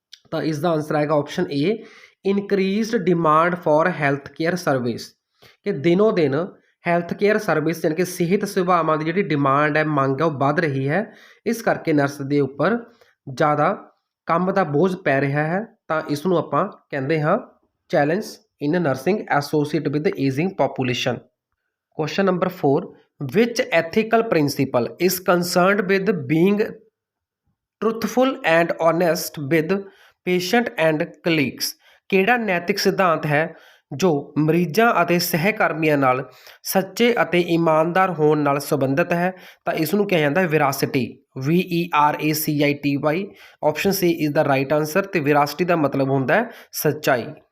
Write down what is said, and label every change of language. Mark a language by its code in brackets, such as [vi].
[pa] ਤਾਂ ਇਸ ਦਾ ਆਨਸਰ ਆਏਗਾ option A, [en] increased demand for health care service, [pa] ਕਿ ਦਿਨੋਂ ਦਿਨ ਹੈਲਥ ਕੇਅਰ ਸਰਵਿਸ ਯਾਨੀ ਕਿ ਸਿਹਤ ਸੇਵਾਵਾਂ ਦੀ ਜਿਹੜੀ ਡਿਮਾਂਡ ਹੈ, ਮੰਗ ਹੈ, ਉਹ ਵੱਧ ਰਹੀ ਹੈ। ਇਸ ਕਰਕੇ ਨਰਸ ਦੇ ਉੱਪਰ ਜ਼ਿਆਦਾ ਕੰਮ ਦਾ ਬੋਝ ਪੈ ਰਿਹਾ ਹੈ। ਤਾਂ ਇਸ ਨੂੰ ਆਪਾਂ ਕਹਿੰਦੇ ਹਾਂ [en] Challenge in nursing associate with aging population. Question number 4, which ethical principle is concerned with being truthful and honest with patient and colleagues। [pa] ਕਿਹੜਾ ਨੈਤਿਕ ਸਿਧਾਂਤ ਹੈ ਜੋ ਮਰੀਜ਼ਾਂ ਅਤੇ ਸਹਿਕਰਮੀਆਂ ਨਾਲ ਸੱਚੇ ਅਤੇ ਇਮਾਨਦਾਰ ਹੋਣ ਨਾਲ ਸੰਬੰਧਿਤ ਹੈ। ਤਾਂ ਇਸ ਨੂੰ ਕਿਹਾ ਜਾਂਦਾ ਹੈ ਵਿਰਾਸਿਟੀ, VERACITY। [en] option C is the right answer, [pa] ਤੇ ਵਿਰਾਸਿਟੀ ਦਾ ਮਤਲਬ ਹੁੰਦਾ ਹੈ ਸੱਚਾਈ।